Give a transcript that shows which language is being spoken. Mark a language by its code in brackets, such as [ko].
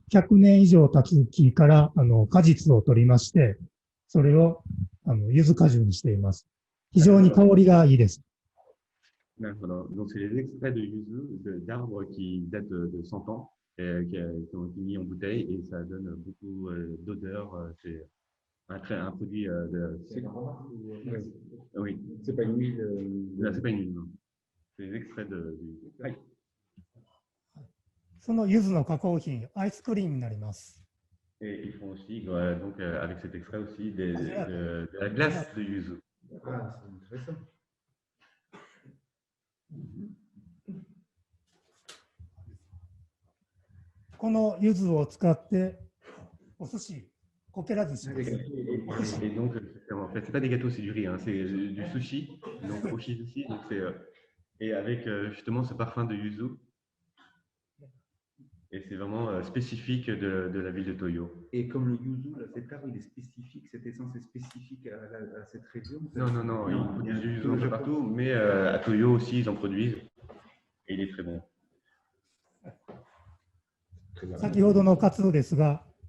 [ja] 100年以上経つ木から果実を取りまして、それを柚子果汁にしています。非常に香りがいいです。 [fr] Donc, c'est les extraits de yuzu, d'arbres qui datent de 100 ans, qui ont été mis en bouteille et ça donne beaucoup d'odeur. C'est un produit de. Oui. C'est pas une huile. Non, c'est pas une huile, non. C'est les extraits de yuzu. [ja] はい。その柚子の加工品、アイスクリームになります。 [fr] Et ils font aussi, donc, avec cet extrait aussi, de la glace de yuzu. Ah, c'est intéressant. [ja] この柚子を使ってお寿司、こけら寿司。 [fr] Et donc, en fait, c'est pas des gâteaux, c'est du riz, hein, c'est du sushi, donc oshi sushi, donc et avec justement ce parfum de yuzu. Et c'est vraiment spécifique de la ville de Toyo. Et comme le yuzu, là, cet arbre, il est spécifique, cette essence est spécifique à cette région? Non, ils produisent du yuzu un peu partout, mais à Toyo aussi, ils en produisent. Et il est très bon. [ja] 先ほどのカツオですが、